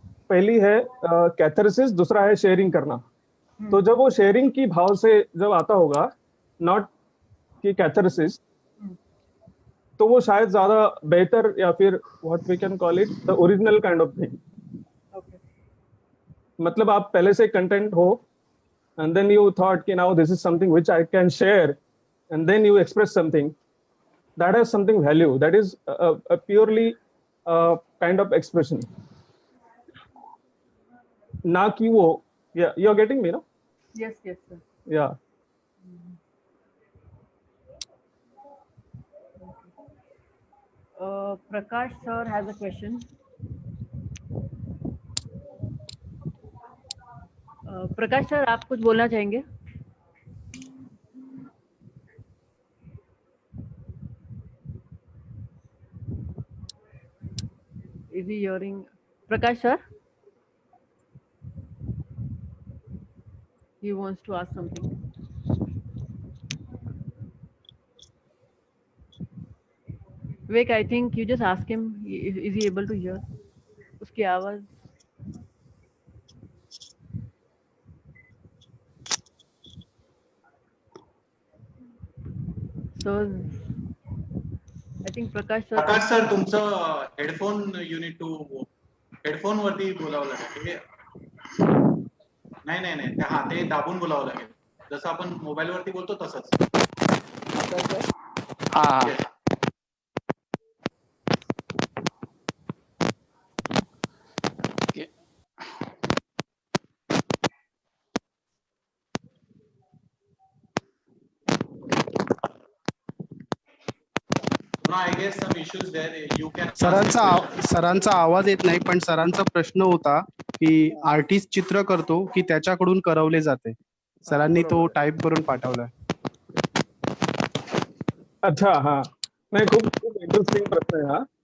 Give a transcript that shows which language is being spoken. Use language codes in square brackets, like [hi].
[hi] पहली है कैथारसिस, दूसरा है शेयरिंग करना। तो जब वो शेयरिंग की भाव से जब आता होगा, नॉट कि कैथारसिस, तो वो शायद ज्यादा बेहतर या फिर [en] What we can call it the original kind of thing. Okay. [hi] मतलब आप पहले से कंटेंट हो [en] and then you thought कि now this is something which I can share, and then you express something that has something value, that is a purely kind of expression, [hi] ना कि वो [en] you are getting me, no? Yes, yes, sir. Yeah. Prakash sir has a question. [hi] Prakash sir, आप कुछ बोलना चाहेंगे? [en] Is he hearing? Prakash sir? He wants to ask something. Vivek, I think you just ask him, is he able to hear? [hi] उसकी आवाज [en] So I think Prakash sir [mr] तुमचं headphone unit to headphone वरती बोलावं लागेल. नाही हा ते दाबून बोलावं लागेल, जसं आपण मोबाईल वरती बोलतो तसंच. हा [en] Yes. No, I guess some issues there. You can ask the question. [mr] सरांचा आवाज येत नाही, पण सरांचा प्रश्न होता की आर्टिस्ट चित्र करतो की त्याच्याकडून करवले जाते. सरांनी तो टाइप करून पाठवलाय. अच्छा, हा नाही, खूप खूप इंटरेस्टिंग प्रश्न आहे हा.